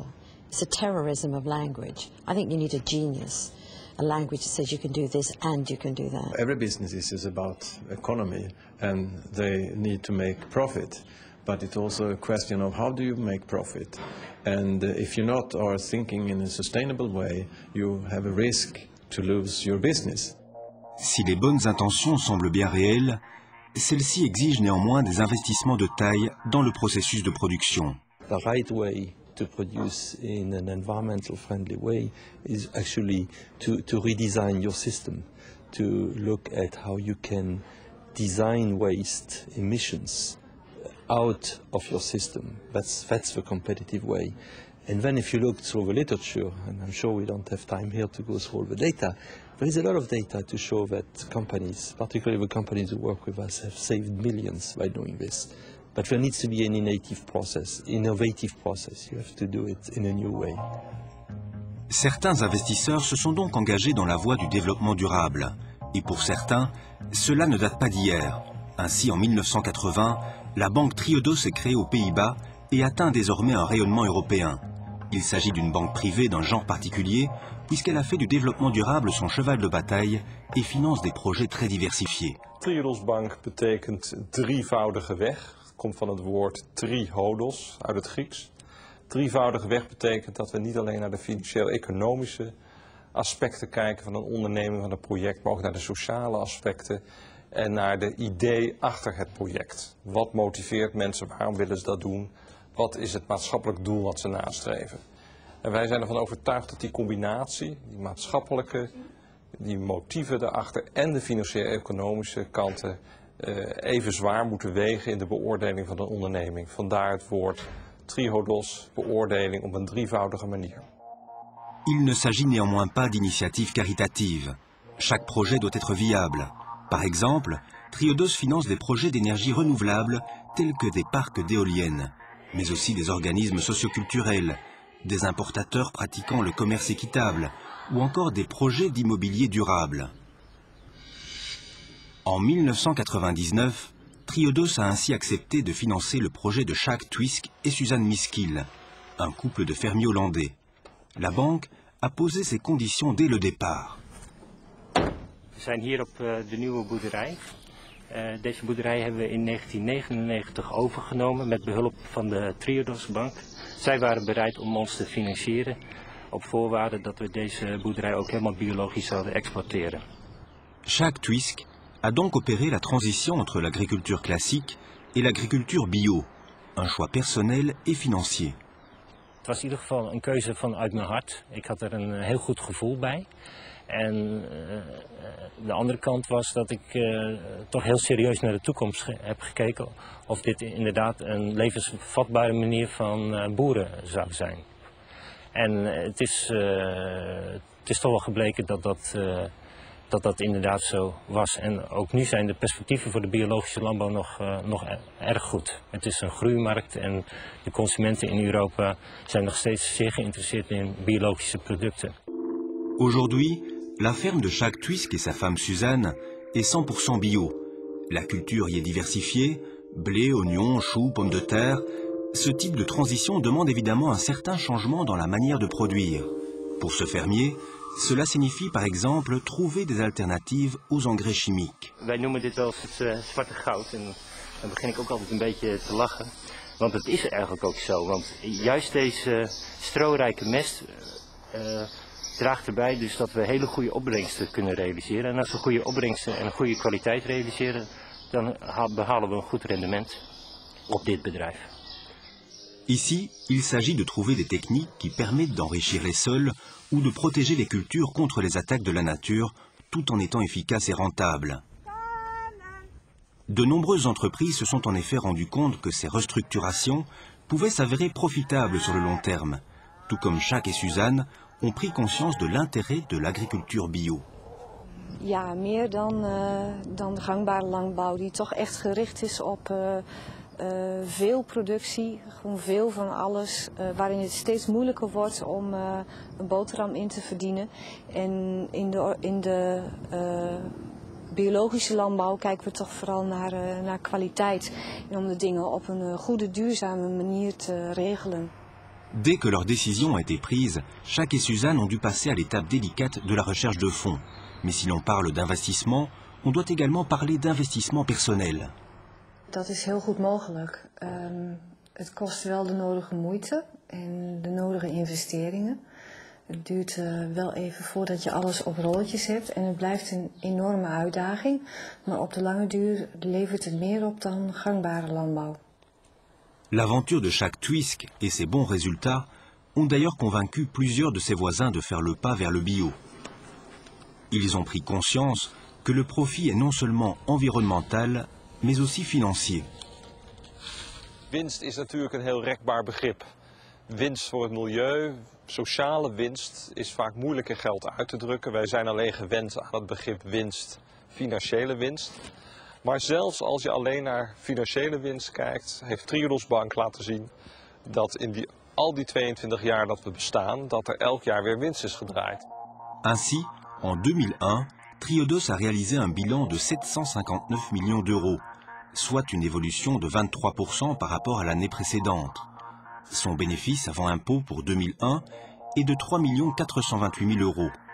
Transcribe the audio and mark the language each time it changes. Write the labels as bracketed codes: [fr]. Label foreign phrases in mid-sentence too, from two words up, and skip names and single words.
[en] It's a terrorism of language. I think you need a genius, a language that says you can do this and you can do that. Every business is about economy and they need to make profit. But it's also a question of how do you make profit. And if you not are thinking in a sustainable way, you have a risk to lose your business. [fr] Si les bonnes intentions semblent bien réelles, celles-ci exigent néanmoins des investissements de taille dans le processus de production. [en] The right way to produce in an environmental friendly way is actually to redesign your system, to look at how you can design waste emissions out of your system. That's the competitive way. And then if you look through the literature, and I'm sure we don't have time here to go through all the data, there is a lot of data to show that companies, particularly the companies who work with us, have saved millions by doing this. But there needs to be an innovative process. You have to do it in a new way. [fr] Certains investisseurs se sont donc engagés dans la voie du développement durable. Et pour certains, cela ne date pas d'hier. Ainsi, en 1980, la banque Triodos est créée aux Pays-Bas et atteint désormais un rayonnement européen. Il s'agit d'une banque privée d'un genre particulier, puisqu'elle a fait du développement durable son cheval de bataille et finance des projets très diversifiés. [nl] Triodos Bank betekent drievoudige weg. Het komt van het woord trihodos uit het Grieks. Drievoudige weg betekent dat we niet alleen naar de financieel-economische aspecten kijken van een onderneming, van een project, maar ook naar de sociale aspecten en naar de idee achter het project. Wat motiveert mensen, waarom willen ze dat doen? Wat is het maatschappelijk doel wat ze nastreven? En wij zijn ervan overtuigd dat die combinatie, die maatschappelijke, die motieven daarachter en de financieel-economische kanten even zwaar moeten wegen in de beoordeling van een onderneming. Vandaar het woord triodos, beoordeling op een drievoudige manier. [fr] Il ne s'agit néanmoins pas d'initiatives caritatives. Chaque projet doit être viable. Par exemple, Triodos finance des projets d'énergie renouvelable tels que des parcs d'éoliennes, mais aussi des organismes socioculturels, des importateurs pratiquant le commerce équitable ou encore des projets d'immobilier durable. En 1999, Triodos a ainsi accepté de financer le projet de Sjaak Twisk et Suzanne Miskiel, un couple de fermiers hollandais. La banque a posé ses conditions dès le départ. [nl] We zijn hier op de nieuwe boerderij. Deze boerderij hebben we in 1999 overgenomen met behulp van de Triodos Bank. Zij waren bereid om ons te financieren op voorwaarde dat we deze boerderij ook helemaal biologisch zouden exporteren. [fr] Sjaak Twisk a donc opéré la transition entre l'agriculture classique et l'agriculture bio, un choix personnel et financier. [nl] Het was in ieder geval een keuze vanuit mijn hart. Ik had er een heel goed gevoel bij. En de andere kant was dat ik toch heel serieus naar de toekomst heb gekeken of dit inderdaad een levensvatbare manier van boeren zou zijn. En het is toch wel gebleken dat dat inderdaad zo was. En ook nu zijn de perspectieven voor de biologische landbouw nog erg goed. Het is een groeimarkt en de consumenten in Europa zijn nog steeds zeer geïnteresseerd in biologische producten. [fr] Aujourd'hui, la ferme de Sjaak Twisk et sa femme Suzanne est 100% bio. La culture y est diversifiée, blé, oignons, choux, pommes de terre. Ce type de transition demande évidemment un certain changement dans la manière de produire. Pour ce fermier, Cela signifie par exemple trouver des alternatives aux engrais chimiques. [nl] Wij noemen dit wel eens het zwarte goud en dan begin ik ook altijd een beetje te lachen. Want het is eigenlijk ook zo, want juist deze strorijke mest draagt erbij dus dat we hele goede opbrengsten kunnen realiseren. En als we goede opbrengsten en een goede kwaliteit realiseren, dan behalen we een goed rendement op dit bedrijf. [fr] Ici, il s'agit de trouver des techniques qui permettent d'enrichir les sols ou de protéger les cultures contre les attaques de la nature, tout en étant efficaces et rentables. De nombreuses entreprises se sont en effet rendues compte que ces restructurations pouvaient s'avérer profitables sur le long terme, tout comme Jacques et Suzanne ont pris conscience de l'intérêt de l'agriculture bio. [nl] Ja, meer dan de gangbare landbouw die toch echt gericht is op veel productie, gewoon veel van alles, waarin het steeds moeilijker wordt om een boterham in te verdienen. En in de biologische landbouw kijken we toch vooral naar kwaliteit en om de dingen op een goede, duurzame manier te regelen. [fr] Dès que leur décision a été prise, Jacques et Suzanne ont dû passer à l'étape délicate de la recherche de fonds. Mais si l'on parle d'investissement, on doit également parler d'investissement personnel. [nl] Dat is heel goed mogelijk. Het kost wel de nodige moeite en de nodige investeringen. Het duurt wel even voordat je alles op rolletjes hebt en het blijft een enorme uitdaging. Maar op de lange duur levert het meer op dan gangbare landbouw. [fr] L'aventure de Jacques Tuysque et ses bons résultats ont d'ailleurs convaincu plusieurs de ses voisins de faire le pas vers le bio. Ils ont pris conscience que le profit est non seulement environnemental, mais aussi financier. [nl] Winst is natuurlijk een heel rekbaar begrip. Winst voor het milieu, sociale winst is vaak moeilijk in geld uit te drukken. Wij zijn alleen gewend aan het begrip winst, financiële winst. Maar zelfs als je alleen naar financiële winst kijkt, heeft Triodos Bank laten zien dat in al die 22 jaar dat we bestaan, dat er elk jaar weer winst is gedraaid. [fr] Ainsi, en 2001, Triodos a réalisé un bilan de 759 millions d'euros, soit une évolution de 23% par rapport à l'année précédente. Son bénéfice avant impôt pour 2001 est de 3 428 000 euros.